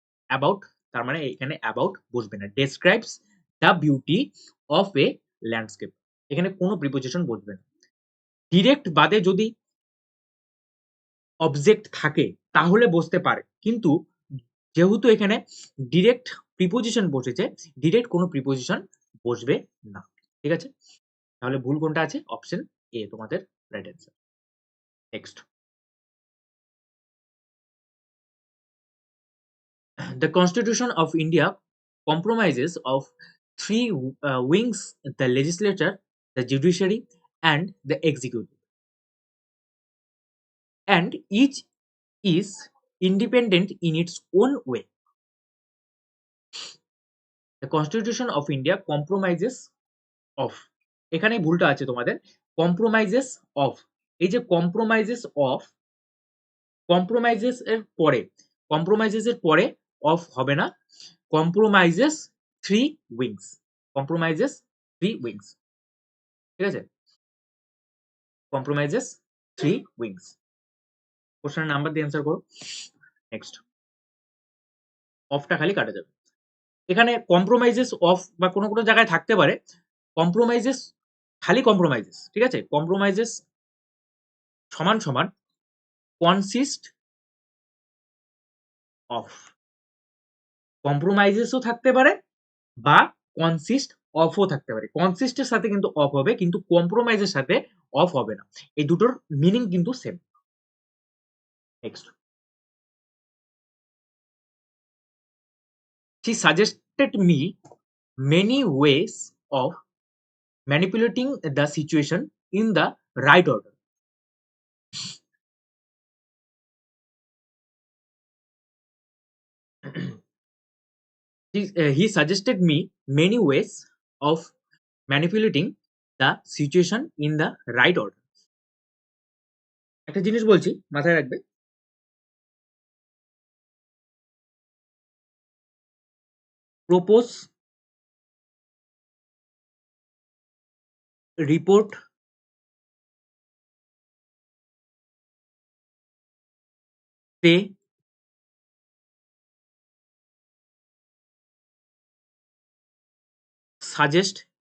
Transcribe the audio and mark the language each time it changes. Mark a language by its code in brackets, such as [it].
[bn] About, তার মানে এখানে অ্যাবাউট বসবে না। Describes the beauty of A landscape, এখানে কোনো প্রিপোজিশন বসবে না। ডিরেক্ট বাদে যদি অবজেক্ট থাকে তাহলে বসতে পারে, কিন্তু যেহেতু এখানে ডিরেক্ট প্রিপোজিশন বসেছে, ডিরেক্ট কোনো প্রিপোজিশন বসবে না, ঠিক আছে? তাহলে ভুল কোনটা আছে? অপশন এ তোমাদের right answer. [en] Next, the constitution of India compromises of three wings: the legislature, the judiciary, and the executive, and each is independent in its own way. The constitution of India compromises of, [bn] এখানে ভুলটা আছে তোমাদের, কম্প্রোমাইজেস of. এই যে কম্প্রোমাইজেস of, কম্প্রোমাইজেস এর পরে, কম্প্রোমাইজেস এর পরে অফ হবে না, কম্প্রোমাইজেস থ্রি উইংস, কম্প্রোমাইজেস থ্রি উইংস, ঠিক আছে? কম্প্রোমাইজেস থ্রি উইংস। কোশ্চেনের নাম্বার দিয়ে অ্যান্সার করো। নেক্সট, অফটা খালি কাটা যাবে। এখানে কম্প্রোমাইজেস অফ বা কোনো কোনো জায়গায় থাকতে পারে, কম্প্রোমাইজেস খালি কম্প্রোমাইজেস, ঠিক আছে? কম্প্রোমাইজেস সমান সমান কনসিস্ট অফ, কম্প্রোমাইজেসও থাকতে পারে বা কনসিস্ট অফও থাকতে পারে। কনসিস্টের সাথে কিন্তু অফ হবে, কিন্তু কম্প্রোমাইজের সাথে অফ হবে না। এই দুটোর মিনিং কিন্তু same. [en] Next, she suggested me many ways of manipulating the situation in the right order. He suggested me many ways of manipulating the situation in the right order. [bn] একটা জিনিস বলছি, মাথায় রাখবে, প্রপোজ, রিপোর্ট, সে, suggest,